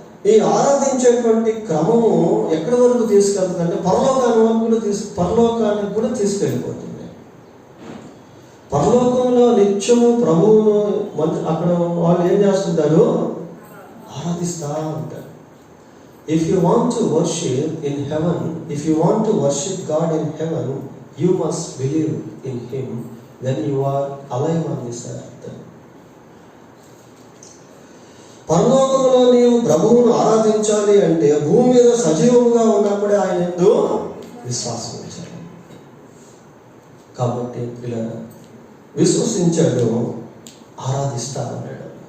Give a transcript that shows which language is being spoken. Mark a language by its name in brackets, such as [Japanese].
[Telugu] ఈ ఆరాధించేటువంటి క్రమము ఎక్కడి వరకు తీసుకెళ్తుంది అంటే పరలోకానికి కూడా తీసుకెళ్ళిపోతుంది. పరలోకంలో నిత్యము ప్రభువును అక్కడ వాళ్ళు ఏం చేస్తుంటారు, ఆరాధిస్తా ఉంటారు. [English] If you want to worship in heaven, if you want to worship God in heaven, you must believe in Him when you are alive on this earth. [Telugu] పరలోకంలో నీవు ప్రభువును ఆరాధించాలి అంటే భూమి మీద సజీవంగా ఉన్నప్పుడే ఆయన యందు విశ్వాసం ఉంచాలి. కాబట్టి ఇలా విశ్వసించాడు, ఆరాధిస్తా ఉన్నాడు.